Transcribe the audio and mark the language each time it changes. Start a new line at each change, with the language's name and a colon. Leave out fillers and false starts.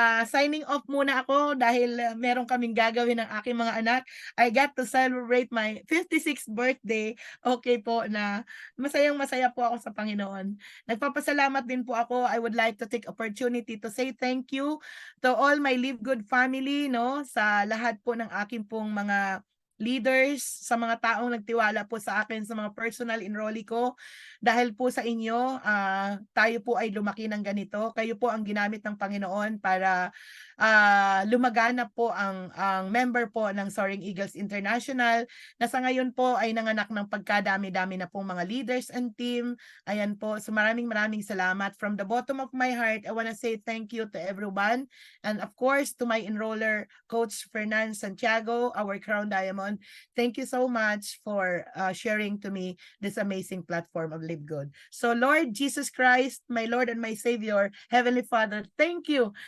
Filipino: Signing off muna ako dahil meron kaming gagawin ng aking mga anak.
English: I got to celebrate my 56th birthday.
Filipino: Okay po na masayang-masaya po ako sa Panginoon. Nagpapasalamat din po ako.
English: I would like to take opportunity to say thank you to all my Live Good family, no?
Filipino: Sa lahat po ng aking pong mga leaders, sa mga taong nagtiwala po sa akin, sa mga personal enrollee ko. Dahil po sa inyo, tayo po ay lumaki ng ganito. Kayo po ang ginamit ng Panginoon para lumagana po ang member po ng Soaring Eagles International na sa ngayon po ay nanganak ng pagkadami-dami na pong mga leaders and team. Ayan po. So maraming salamat.
English: From the bottom of my heart, I want to say thank you to everyone. And of course, to my enroller, Coach Fernan Santiago, our Crown Diamond. Thank you so much for sharing to me this amazing platform of Live Good. So Lord Jesus Christ, my Lord and my Savior, Heavenly Father, thank you.